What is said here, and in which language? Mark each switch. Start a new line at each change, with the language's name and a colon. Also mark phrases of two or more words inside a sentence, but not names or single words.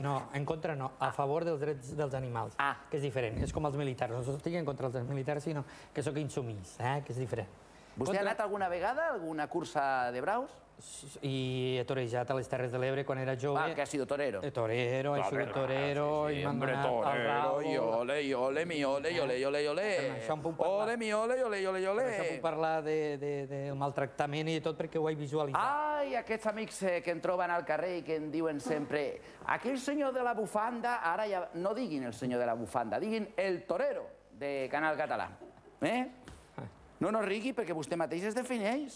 Catalan: No, en contra no, a favor dels drets dels animals, que és diferent. És com els militars, no estic en contra dels militars, sinó que sóc insumís, que és diferent. Vostè ha anat alguna vegada a alguna cursa de braus? I he torejat a les Terres de l'Ebre quan era jove.
Spanish: Ah, que ha sido torero.
Catalan: Torero, he sigut torero i m'han donat el rabo. I ole, i ole, mi ole, i ole, i ole, i ole. Ole, mi ole, i ole, i ole, i ole. Per això puc parlar del maltractament i de tot perquè ho he visualitzat. Ai, aquests amics que em troben al carrer i que em diuen sempre aquell senyor de la bufanda, ara ja no diguin el senyor de la bufanda, diguin el torero de Canal Català. No rigui perquè vostè mateix es defineix.